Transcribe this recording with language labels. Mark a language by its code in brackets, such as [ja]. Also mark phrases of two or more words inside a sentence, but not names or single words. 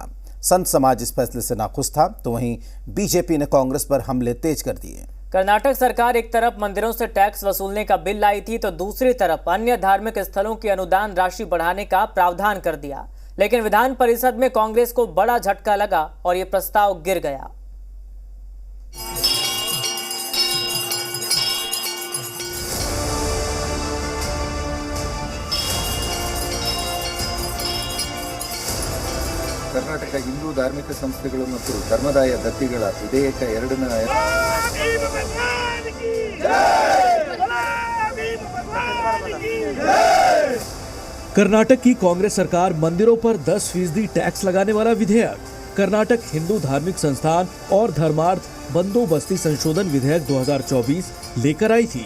[hi] संत समाज इस फैसले से नाखुश था, तो वहीं बीजेपी ने कांग्रेस पर हमले तेज कर दिए। कर्नाटक सरकार एक तरफ मंदिरों से टैक्स वसूलने का बिल लाई थी, तो दूसरी तरफ अन्य धार्मिक स्थलों की अनुदान राशि बढ़ाने का प्रावधान कर दिया। लेकिन विधान परिषद में कांग्रेस को बड़ा झटका लगा और ये प्रस्ताव गिर गया। [kn] ಕರ್ನಾಟಕ ಹಿಂದೂ ಧಾರ್ಮಿಕ ಸಂಸ್ಥೆಗಳು ಮತ್ತು ಧರ್ಮದಾಯ ದತ್ತಿಗಳ ವಿಧೇಯಕ 2ನ [hi] कर्नाटक की कांग्रेस सरकार मंदिरों पर 10% टैक्स लगाने वाला विधेयक कर्नाटक हिंदू धार्मिक संस्थान और धर्मार्थ बंदोबस्ती संशोधन विधेयक 2024 लेकर आई थी।